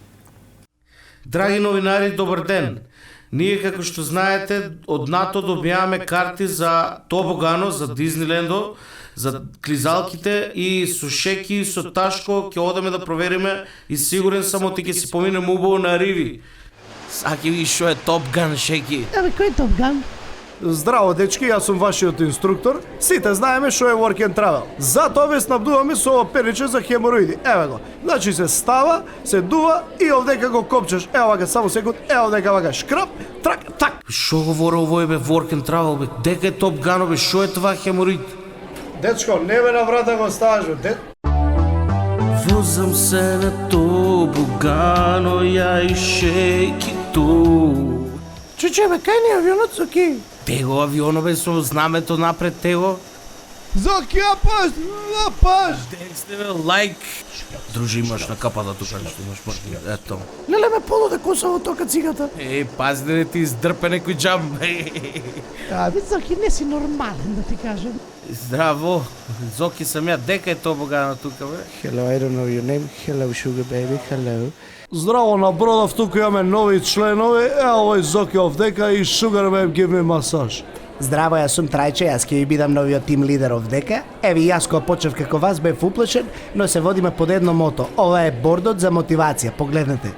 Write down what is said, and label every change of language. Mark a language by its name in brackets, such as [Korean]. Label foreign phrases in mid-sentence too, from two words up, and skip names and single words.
[Macedonian] Драги новинари, добар ден! Ние, како што знаете, од НАТО добиваме карти за Тобогано, за Диснилендо, за клизалките и со Шеки, со Ташко, ќе одеме да провериме и сигурен сам оти ќе си поминем убаво на Риви. Саки ви шо е Топ Ган, Шеки? Абе, кој е Топ Ган? Здраво, дечки, јас сум вашиот инструктор. Сите знаеме што е [English] work and travel. [Macedonian] Затоа ве снабдуваме со ова периче за хемороиди. Еве го. Значи се става, се дува и овдека го копчеш. Ево вака, само секунд. Ево овдека вака, шкрап, трак, так. Шо говори овој бе [English] work and travel [Macedonian] бе? Дека е Топ Гано бе? Шо е това хеморид? Дечко, не ме на врата го ставаш бе. Возам се на Тобогано, ја и Шеки ту. Чуче, бе, кај ни авионот, Соки? Tego авиона бе со знамето напред tego. Зоки, апаш! Дексте бе, лайк. Дружи, имаш на капата тука нешто, имаш мртви. Ето. Леле ме полуде косово тока цигата. Пази да не ти издрпе некој джам. Абе, Зоки, не си нормален, да ти кажем. Здраво. Зоки сам ја, дека е Тобогано тука бе? [English] Hello, I don't know your name. Hello, sugar baby, hello. [Macedonian] Здраво на Бродов, тука имаме нови членови. Ево овој Зоки овдека и [English] Sugar Babe give me [Macedonian] масаж. Здраво, јас сум Трајче, јас ќе ви бидам новиот тим лидер овдека. Еве јас кога почнав како вас бев уплашен, но се водиме под едно мото. Ова е бордот за мотивација, погледнете.